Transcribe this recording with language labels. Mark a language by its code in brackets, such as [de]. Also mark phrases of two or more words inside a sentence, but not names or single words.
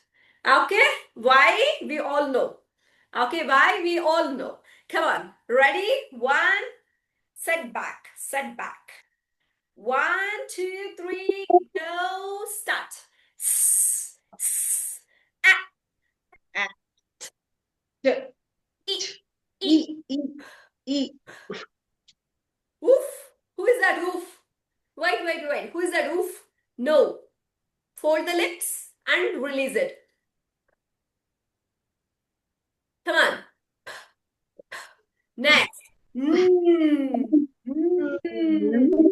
[en] Okay? Why? We all know. Okay, why? We all know. Come on. Ready? One, set back, set back. One, two, three, go, start. S, s, ah, Ah, d, ch, e, ch, e. e, e. Oof. Who is that oof? Wait. Who is that oof? No. Fold the lips and release it. Come on. Next. Mm. Mm.